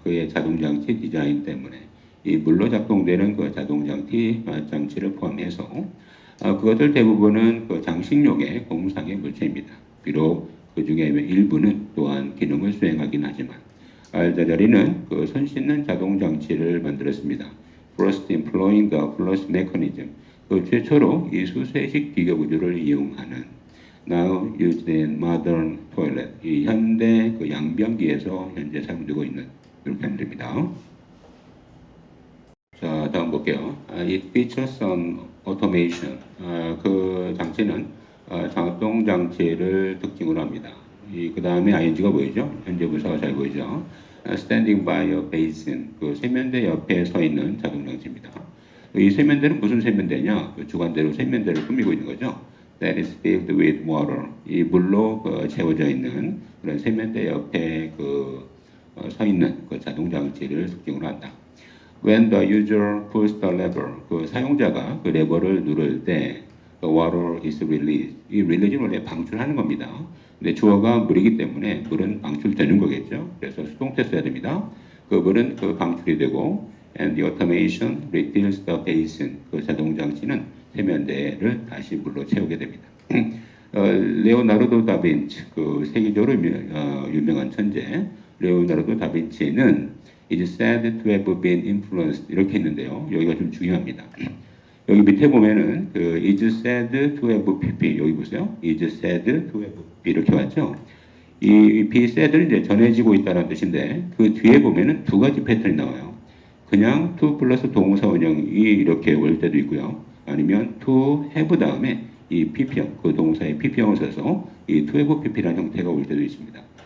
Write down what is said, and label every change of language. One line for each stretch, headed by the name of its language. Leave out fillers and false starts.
Korean: 그의 자동 장치 디자인 때문에 이 물로 작동되는 그 자동 장치를 포함해서 그것들 대부분은 그 장식용의 공상의 물체입니다. 비록 그 중에 일부는 또한 기능을 수행하긴 하지만 알자자리는 그 손 씻는 자동 장치를 만들었습니다.
English: First employing the flush mechanism.
Korean: 그 최초로 이 수세식 기계 구조를 이용하는
English: now used in modern toilet.
Korean: 이 현대 그 양변기에서 현재 사용되고 있는 이렇게 하면 됩니다. 자, 다음 볼게요.
English: It features some automation.
Korean: 그 장치는 자동 장치를 특징으로 합니다. 그 다음에 ing가 보이죠? 현재 분사가 잘 보이죠?
English: Standing by a basin.
Korean: 그 세면대 옆에 서 있는 자동 장치입니다. 이 세면대는 무슨 세면대냐? 그 주관대로 세면대를 꾸미고 있는 거죠.
English: That is filled with water.
Korean: 이 물로 채워져 있는 그런 세면대 옆에 서 있는 그 자동 장치를 특징으로 한다.
English: When the user pulls the lever,
Korean: 그 사용자가 그 레버를 누를 때
English: the water is released.
Korean: 이 release는 원래 방출하는 겁니다. 근데 주어가 물이기 때문에 물은 방출되는 거겠죠. 그래서 수동태 써야 됩니다. 그 물은 그 방출이 되고
English: and the automation refills the basin.
Korean: 그 자동 장치는 세면대를 다시 물로 채우게 됩니다. 레오나르도 다빈치, 그 세계적으로 유명한 천재 레오나르도 다빈치는
English: is said to have been influenced
Korean: 이렇게 했는데요. 여기가 좀 중요합니다. 여기 밑에 보면은 그
English: is said to have pp
Korean: 여기 보세요. is said to have p 이렇게 왔죠. 이 be said는 이제 전해지고 있다는 뜻인데 그 뒤에 보면은 두 가지 패턴이 나와요. 그냥 to 플러스 동사 원형이 이렇게 올 때도 있고요. 아니면 to have 다음에 이 pp형, 그 동사의 pp형을 써서 이 to have pp라는 형태가 올 때도 있습니다.